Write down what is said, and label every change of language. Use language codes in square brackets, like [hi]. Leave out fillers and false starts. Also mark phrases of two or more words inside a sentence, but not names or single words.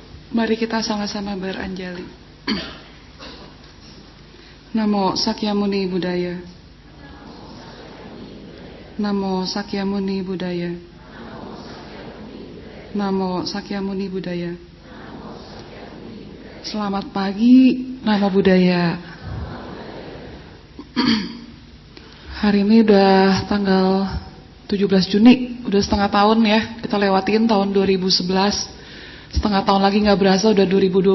[id] Mari kita sama-sama beranjali. [pi] Namo Sakyamuni Buddhaya. Namo Sakyamuni Buddhaya. Namo Sakyamuni Buddhaya. [id] Selamat pagi, [pi] Namo Buddhaya. [id] Hari ini udah tanggal 17 Juni, udah setengah tahun ya. Kita lewatin tahun 2011. Setengah tahun lagi gak berasa udah 2012.